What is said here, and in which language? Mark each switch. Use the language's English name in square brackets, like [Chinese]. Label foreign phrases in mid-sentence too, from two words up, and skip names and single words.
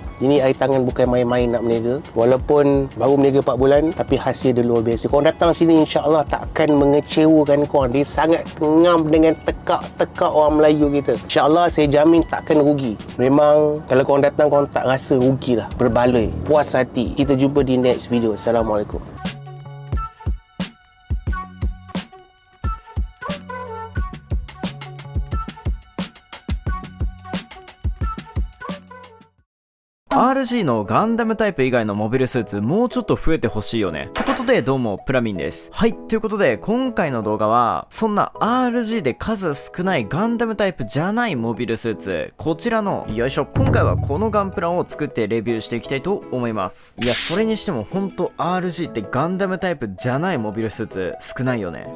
[Malay] Ini air tangan bukan main-main nak meniaga. Walaupun baru meniaga 4 bulan, tapi hasil dia luar biasa. Korang datang sini, insya-Allah takkan mengecewakan korang. Dia sangat ngam dengan tekak-tekak orang Melayu kita. InsyaAllah saya jamin takkan rugi. Memang kalau korang datang, korang tak rasa rugi lah. Berbaloi, puas hati. Kita jumpa di [English] next video. [Malay] Assalamualaikum. [Japanese] RG のガンダムタイプ以外のモビルスーツもうちょっと増えてほしいよね。ってことでどうもプラミンです。はい、ということで今回の動画はそんな RG で数少ないガンダムタイプじゃないモビルスーツ、こちらのよいしょ、今回はこのガンプラを作ってレビューしていきたいと思います。いや、それにしてもほんと RG ってガンダムタイプじゃないモビルスーツ少ないよね。